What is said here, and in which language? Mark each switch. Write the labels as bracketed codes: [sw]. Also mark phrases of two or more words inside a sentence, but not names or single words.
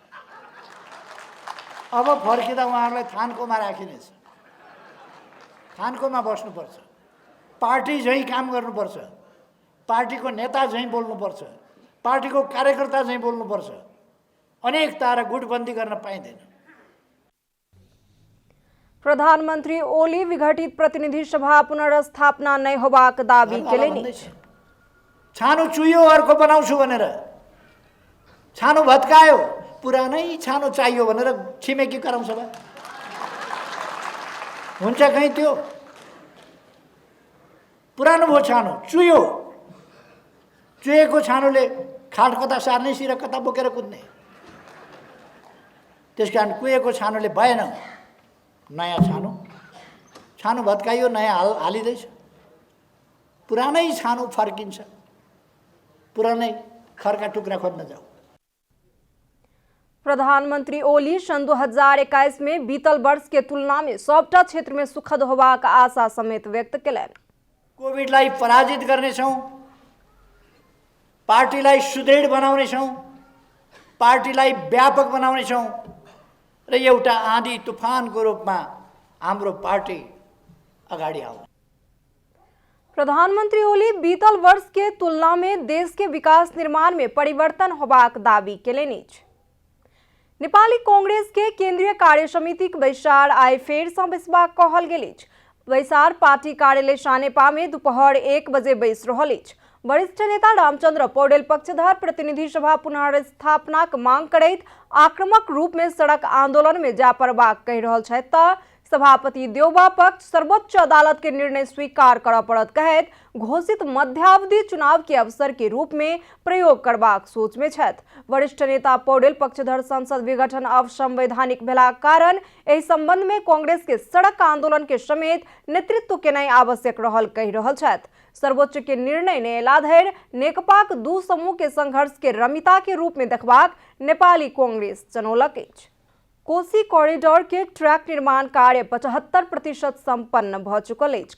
[ne] अब फर्किँदा उहाँहरूलाई थानकोमा राखिनेछ। थानकोमा बस्नुपर्छ, पार्टी झैँ काम गर्नुपर्छ, पार्टीको नेता झैँ बोल्नुपर्छ, पार्टीको कार्यकर्ता झैँ बोल्नुपर्छ। अनेकता र गुटबन्दी गर्न पाइँदैन। [mai] प्रधानमंत्री ओली विघटित प्रतिनिधि सभा पुनर्स्थापना नहीं होबाक दावी केलनि। [ne] छानो चुयो अर्को बनाउँछु भनेर, छानो भत्कायो, पुरानै छानो चाहियो भनेर छिमेकी कराउँछ बा। हुन्छ कहीँ त्यो पुरानो भयो छानो, चुयो। चुएको छानोले खाट कता सार्ने, सिर कता बोकेर कुद्ने। त्यसकारण कुहेको छानोले भएन। नयाँ छानो भत्काइयो, नयाँ हालिँदैछ। पुरानै छानो फर्किन्छ, पुरानै खरका टुक्रा खोज्न जाऊ। [mai] प्रधानमंत्री ओली सन 2021 में बीतल वर्ष के तुलना में सबटा क्षेत्र में सुखद होबाक आशा समेत व्यक्त केलनि। [ne] कोभिडलाई पराजित गर्नेछौँ, पार्टीलाई सुदृढ बनाउनेछौँ, पार्टीलाई व्यापक बनाउनेछौँ र एउटा आँधी तुफानको रूपमा हाम्रो पार्टी अगाडि आउँछ। [mai] प्रधानमंत्री ओली बीतल वर्ष के तुलना में देश के विकास निर्माण में परिवर्तन होबाक दावी केलनि। नेपाली कांग्रेस के केंद्रीय कार्य समिति बैसार आइ फेर सँ बैसबाक कहल गेल अछि। बैसार पार्टी कार्यालय सानेपा में दोपहर 1 बजे बैस रहल अछि। वरिष्ठ नेता रामचंद्र पौडेल पक्षधर प्रतिनिधि सभा पुनर्स्थापनाक मांग करैत आक्रामक रूप में सड़क आंदोलन में जा पड़बाक कहि रहल छथि तऽ सभापति देउबा पक्ष सर्वोच्च अदालत के निर्णय स्वीकार करऽ पड़त कहैत घोषित मध्यावधि चुनाव के अवसर के रूप में प्रयोग करबाक सोच में छथि। वरिष्ठ नेता पौडेल पक्षधर संसद विघटन अवसंवैधानिक भेलाक कारण एहि संबंध में कांग्रेस के सड़क आंदोलन के समेत नेतृत्व केनाइ आवश्यक रहल कहि रहल छथि। सर्वोच्च के निर्णय ने अयला धरि नेकपाक दू समूह के संघर्ष के रमिता के रूप में देखबाक नेपाली कांग्रेस जनौलक अछि। कोसी कॉरिडोर के ट्रैक निर्माण कार्य 75% संपन्न भ चुकल अछि।